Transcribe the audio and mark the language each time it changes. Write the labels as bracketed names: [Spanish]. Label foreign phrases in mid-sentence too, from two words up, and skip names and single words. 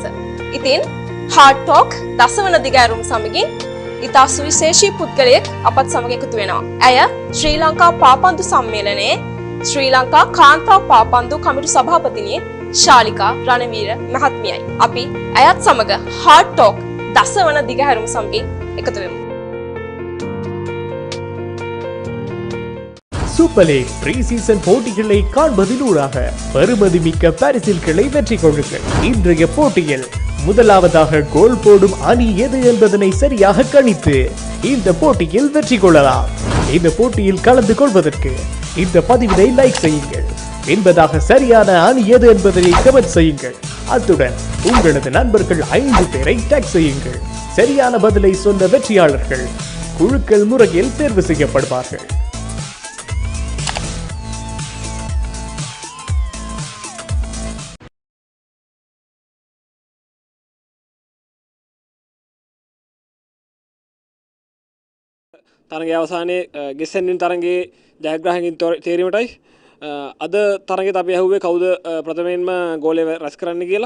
[Sinhala] ඉතින් හાર્ට් ටොක් දසවන දිගෑරුම් සමගින් ඉතා සුවිශේෂී පුද්ගලයෙක් අපත් සමග එකතු වෙනවා. ඇය ශ්‍රී ලංකා පාපන්දු සම්මේලනයේ ශ්‍රී ලංකා කාන්තා පාපන්දු කමිටු සභාපතිනිය ශාලිකා රණවීර මහත්මියයි. අපි ඇයත් සමග හાર્ට් ටොක් දසවන දිගහැරුම් සමගින් එකතු වෙමු. [Tamil] சூப்பர் லீக் [English] pre season [Tamil] போட்டிகளை காண்பதிலூடாக பெறுமதி மிக்க பரிசில்களை வெற்றி கொள்ளுங்கள். இன்றைய போட்டியில் முதலாவதாக கோல் போடும் அணி எது என்பதனை சரியாக கணித்து இந்த போட்டியில் வெற்றி கொள்ளலாம். இந்த போட்டியில் கலந்து கொள்வதற்கு இந்த பதிவினை லைக் செய்யுங்கள். என்பதாக சரியான அணி எது என்பதனை கமெண்ட் செய்யுங்கள். அத்துடன் உங்களது நண்பர்கள் 5 பேரை டேக் செய்யுங்கள். சரியான பதிலை சொன்ன வெற்றியாளர்கள் குழுக்கள் முறையில் தேர்வு செய்யப்படுவார்கள். [Sinhala] තරගේ අවසානයේ ගෙස්සෙන්නින් තරගේ ජයග්‍රාහකින් තේරීමටයි අද තරගෙ අපි ඇහුවේ කවුද ප්‍රථමයෙන්ම ගෝලය රැස් කරන්න කියලා.